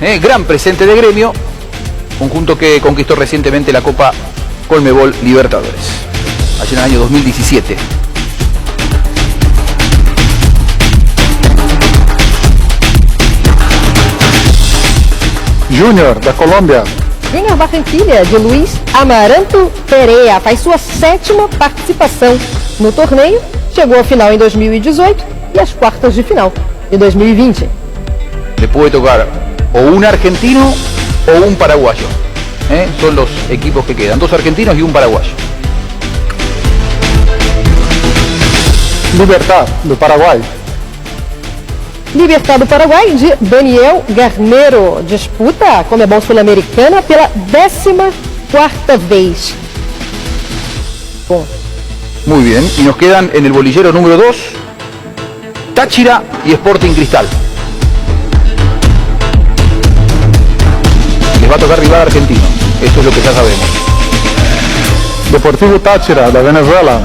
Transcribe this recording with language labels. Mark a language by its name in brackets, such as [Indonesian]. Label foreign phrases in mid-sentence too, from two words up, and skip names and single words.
[Spanish] Gran presente de Gremio, conjunto que conquistó recientemente la Copa Conmebol Libertadores, allá en el año 2017. [Portuguese] Junior, da Colômbia. Junior Barranquilla, de Luiz Amaranto Pereira, faz sua 7ª participação no torneio. Chegou à final em 2018 e às quartas de final de 2020. [Spanish] Le puede tocar o un argentino o un paraguayo. Son los equipos que quedan, 2 argentinos y un paraguayo. [Portuguese] Libertad, do Paraguai. Libertad do Paraguai, de Daniel Garnero, disputa a Conmebol Sul-Americana pela 14ª vez. Bom. [Spanish] Muy bien, y nos quedan en el bolillero número 2, Táchira y Sporting Cristal. Les va a tocar rival argentino, esto es lo que ya sabemos. Deportivo Táchira, de Venezuela.